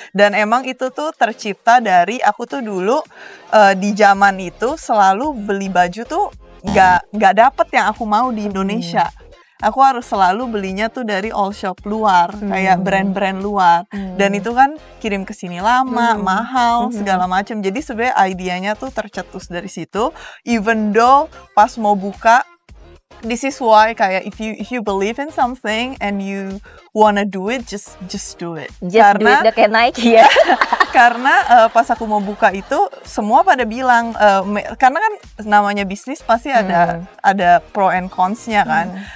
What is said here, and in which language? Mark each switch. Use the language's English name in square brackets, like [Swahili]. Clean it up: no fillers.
[Indonesian] Dan emang itu tuh tercipta dari aku tuh dulu di zaman itu selalu beli baju tuh nggak dapet yang aku mau di Indonesia. Aku harus selalu belinya tuh dari [English] all shop [Indonesian] luar, kayak brand-brand luar. Dan itu kan kirim ke sini lama, mahal, segala macam. Jadi sebenarnya idenya tuh tercetus dari situ. [English] Even though [Indonesian] pas mau buka, [English] this is why [Indonesian] kayak [English] if you believe in something and you wanna do it, just do it. Just do it, [Indonesian] udah kayak Nike ya. Karena pas aku mau buka itu semua pada bilang karena kan namanya bisnis pasti ada [English] pro and cons-nya [Indonesian] kan.